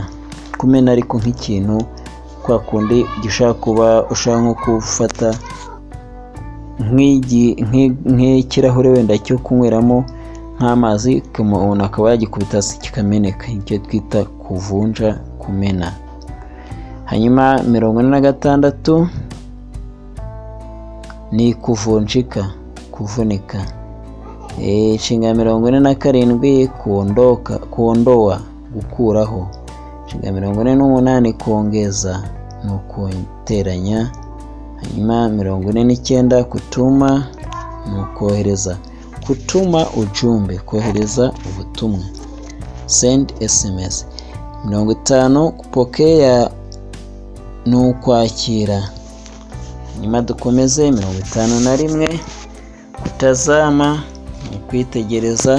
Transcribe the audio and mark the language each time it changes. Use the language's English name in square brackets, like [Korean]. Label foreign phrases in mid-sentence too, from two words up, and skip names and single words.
[Kinyarwanda] Kumena ariko nk'ikintu kwa kundi gishaka kuba ushaka nko kufata nk'ikirahure wenda cyo kunyweramo nk'amazi, umuntu akaba yagikubita hasi kikameneka. Icyo twita [Swahili] kuvunja, kumena. [Kinyarwanda] Hanyuma 46 ni kuvunjika, kuvunika. [Swahili] Inshinga 47 kuondoka, kuondoa, [Kinyarwanda] gukuraho. Inshinga 48 kuongeza, no kuteranya. Hanyuma 49 kutuma, no kohereza. [Swahili] Kutuma ujumbe, [Kinyarwanda] kohereza ubutumwa, [English] send SMS. [Kinyarwanda] 50 kupokea, no kwakira. Hanyuma dukomeze 51 kutazama, no kwitegereza.